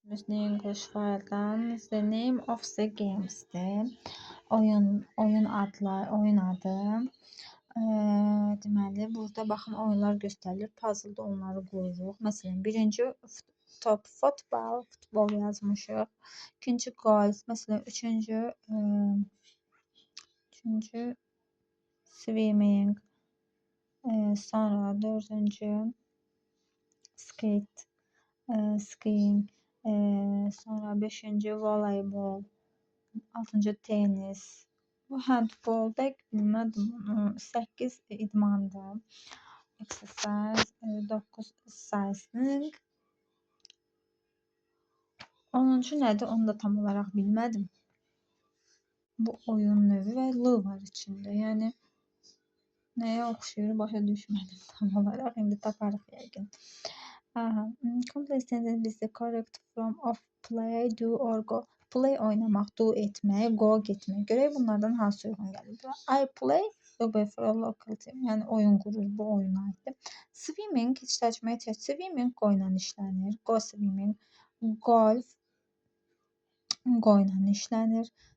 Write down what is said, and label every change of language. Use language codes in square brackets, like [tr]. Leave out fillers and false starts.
[az] Düzünü English file'dan the name of the games'dir. Oyun adı. Deməli, burada baxın oyunlar göstərilir. Puzzle-da onları qoyuruq. Məsələn, birinci top futbol yazmışıq. İkinci golf, məsələn, üçüncü swimming, sonra dördüncü skiing, sonra beşinci voleybol, altıncı tenis. Bu handball dəqiq bilmədim onu. 8 idmandır. Exercise, 9 cycling. 10-cu nədir? Onu da tam olaraq bilmədim. Bu oyun növü və L var içində. Yəni nəyə oxşuyur başa düşmədim tam olaraq. İndi taparıq yəqin. [en] Complete sentence is the correct form of play, do or go. [az] Play oynamaq, do etmək, go getmək. Görək bunlardan hansı uyğun gəlir. I play for a local team. Yəni oyun qurur, bu oyuna aiddir. Swimming heç tərcüməyə ehtiyac. Swimming qoyla işlənir. Go swimming. Golf qoyla işlənir.